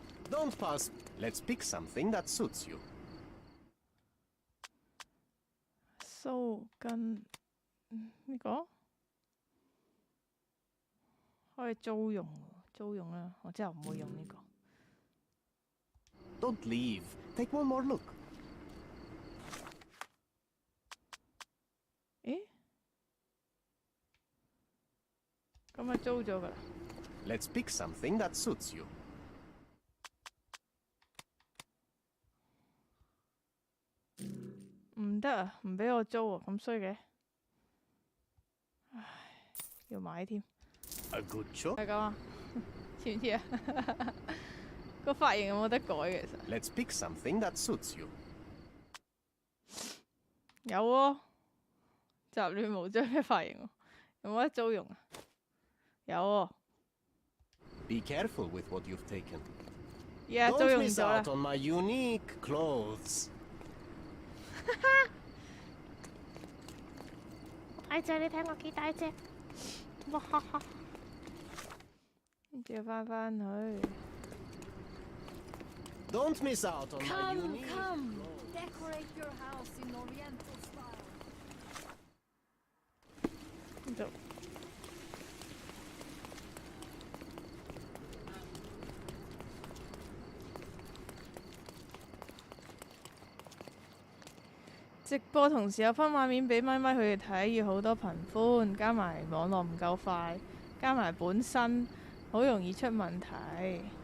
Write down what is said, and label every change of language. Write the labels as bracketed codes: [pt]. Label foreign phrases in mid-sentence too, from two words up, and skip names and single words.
[en] Don't pass. Let's pick something that suits you. [yue] 鬚根呢個可以租用喎，租用啦，我之後唔會用呢個。 [en] Don't leave. Take one more look. [yue] 咦？咁咪租咗㗎啦。 [en] Let's pick something that suits you. [yue] 唔得啊，唔俾我租啊，咁衰嘅。唉，要買添。 [en] A good choice. [yue] 係咁啊，似唔似啊？個髮型有冇得改嘅？其實 [en] Let's pick something that suits you. [yue] 有喎，雜亂無章嘅髮型喎，有冇得租用啊？有喎。 [en] Be careful with what you've taken. [yue] 而家租 [en] Don't [yue] 用 [en] miss [yue] 咗啦 [en] out。on my unique clothes. [yue] 大隻，你睇我幾大隻？哇哈哈！跟住翻去。 [en] Don't miss out on my Come, unique come. clothes. Decorate your house in Oriental style. [yue] 呢度。直播同時有分畫面俾咪咪佢哋睇，要好多頻寬，加埋網絡唔夠快，加埋本身好容易出問題。